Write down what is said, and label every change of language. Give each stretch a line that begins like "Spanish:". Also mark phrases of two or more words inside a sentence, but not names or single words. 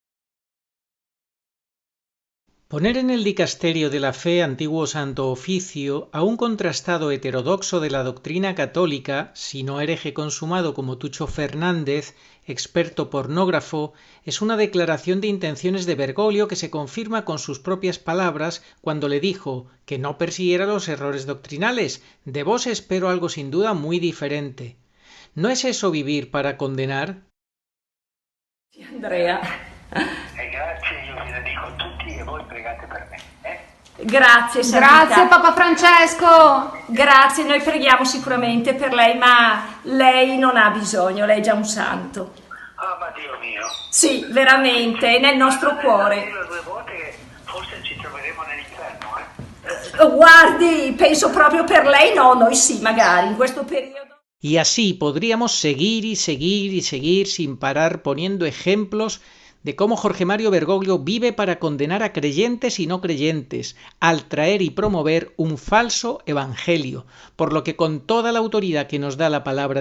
Spanish: Poner en el dicasterio de la fe antiguo santo oficio a un contrastado heterodoxo de la doctrina católica, si no hereje consumado como Tucho Fernández, experto pornógrafo, es una declaración de intenciones de Bergoglio que se confirma con sus propias palabras cuando le dijo que no persiguiera los errores doctrinales. De vos espero algo sin duda muy diferente. ¿No es eso vivir para condenar? Andrea.
Italian: Grazie, io vi dedico a tutti e voi pregate per me. Grazie, Santità. Grazie Papa Francesco. Grazie, noi preghiamo sicuramente per lei, ma lei non ha bisogno, lei è già un santo. Ah, ma Dio mio. Sì, veramente, è nel nostro cuore. Io 2 volte che forse ci troveremo nell'inferno, Guardi, penso proprio per lei, no, noi sì, magari, in questo periodo.
Spanish: Y así podríamos seguir y seguir y seguir sin parar poniendo ejemplos de cómo Jorge Mario Bergoglio vive para condenar a creyentes y no creyentes, al traer y promover un falso evangelio, por lo que con toda la autoridad que nos da la palabra